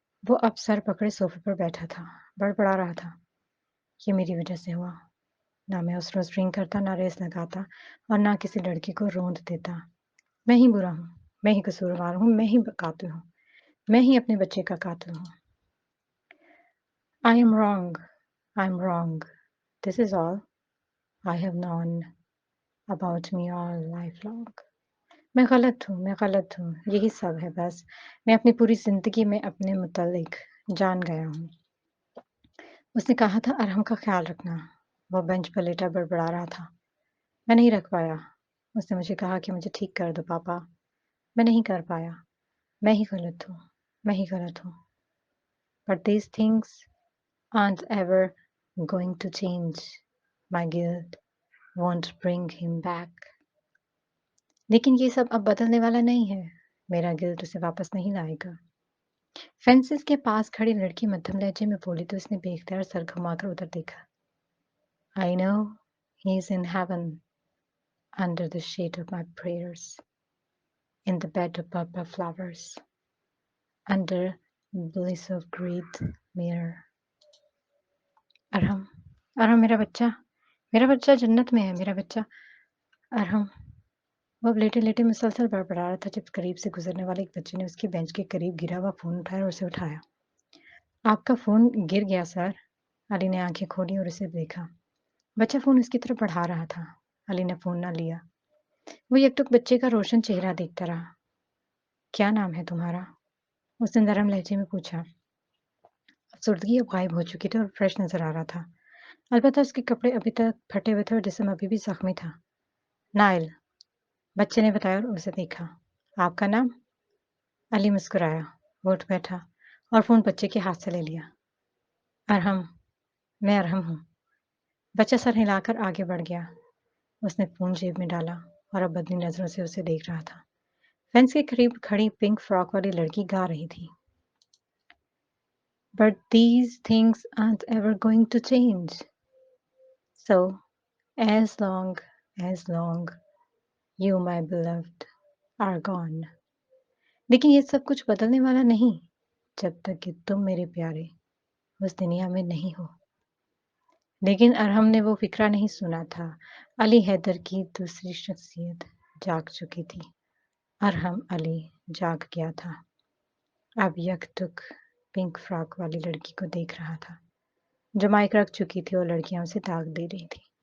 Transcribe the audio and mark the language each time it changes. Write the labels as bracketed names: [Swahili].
[Hindi] वो अब सर पकड़े सोफ़े पर बैठा था, बड़बड़ा रहा था। ये मेरी वजह से हुआ। ना मैं उस रोज़ ड्रिंक करता, ना रेस लगाता और ना किसी लड़की को रोंद देता। मैं ही बुरा हूँ, मैं ही कसूरवार हूँ, मैं ही कातिल हूँ, मैं ही अपने बच्चे का कातिल हूँ। [English] I am wrong, I am wrong. This is all I have known about me all life long. [Hindi] मैं गलत हूँ, यही सब है बस। मैं अपनी पूरी ज़िंदगी में अपने मुतल्लिक़ जान गया हूँ। उसने कहा था अरहम का ख़्याल रखना। वो बेंच पर लेटा बड़बड़ा रहा था। मैं नहीं रख पाया। उसने मुझे कहा कि मुझे ठीक कर दो पापा। मैं नहीं कर पाया। मैं ही गलत हूँ, मैं ही गलत हूँ। [English] But these things aren't ever going to change. My guilt won't bring him back. [Hindi] लेकिन ये सब अब बदलने वाला नहीं है। मेरा गिल्ट उसे वापस नहीं लाएगा। फेंसेस के पास खड़ी लड़की मध्यम लहजे में बोली तो उसने बेख्तियार सर घुमाकर उधर देखा। [English] I know he's in heaven under the shade of my prayers, in the bed of purple flowers, under bliss of great mirror. [Hindi] Arham, Arham मेरा बच्चा जन्नत में है, मेरा बच्चा अरहम। वो अब लेटे-लेटे मुसलसल बड़बड़ा रहा था जब करीब से गुजरने वाले एक बच्चे ने उसकी बेंच के करीब गिरा हुआ फ़ोन उठाया और उसे उठाया। आपका फ़ोन गिर गया सर। अली ने आँखें खोली और उसे देखा। बच्चा फ़ोन उसकी तरफ बढ़ा रहा था। अली ने फ़ोन ना लिया। वो एकटुक बच्चे का रोशन चेहरा देखता रहा। क्या नाम है तुम्हारा? उसने नरम लहजे में पूछा। अफ़सर्दगी अब गायब हो चुकी थी और फ्रेश नज़र आ रहा था। अलबत्ता उसके कपड़े अभी तक फटे हुए थे और जिस्म अभी भी ज़ख्मी था। नाइल, बच्चे ने बताया और उसे देखा। आपका नाम? अली मुस्कुराया। वो उठ बैठा और फ़ोन बच्चे के हाथ से ले लिया। अरहम, मैं अरहम हूँ। बच्चा सर हिलाकर आगे बढ़ गया। उसने फ़ोन जेब में डाला और अब बदली नज़रों से उसे देख रहा था। फेंस के करीब खड़ी पिंक फ्रॉक वाली लड़की गा रही थी। [English] But these things aren't ever going to change. So, as long you, my beloved, are gone. [Hindi] लेकिन ये सब कुछ बदलने वाला नहीं, जब तक कि तुम मेरे प्यारे उस दुनिया में नहीं हो। लेकिन अरहम ने वो फ़िक्रा नहीं सुना था। अली हैदर की दूसरी शख्सियत जाग चुकी थी। अरहम अली जाग गया था। अब यकतुक पिंक फ्रॉक वाली लड़की को देख रहा था, जो माइक रख चुकी थी और लड़कियां उसे दाग दे रही थी।